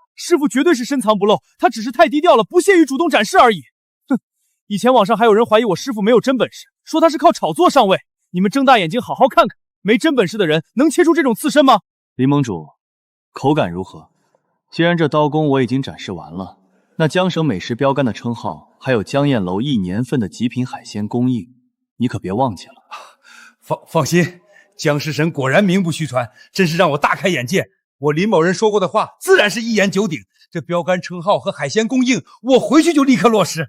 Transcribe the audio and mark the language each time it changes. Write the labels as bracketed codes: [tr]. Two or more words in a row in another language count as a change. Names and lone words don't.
[zh] 師傅絕對是深藏不露，他只是太低調了，不屑於主動展示而已。哼，以前網上還有人懷疑我師傅沒有真本事，說他是靠炒作上位。你們睜大眼睛好好看看，沒真本事的人能切出這種刺身嗎？林盟主，口感如何？既然這刀工我已經展示完了，那江省美食標杆的稱號，還有江宴樓1年份的極品海鮮供應，你可別忘記了。放心，江食神果然名不虛傳，真是讓我大開眼界。我林某人說過的話，自然是一言九鼎。這標杆稱號和海鮮供應，我回去就立刻落實。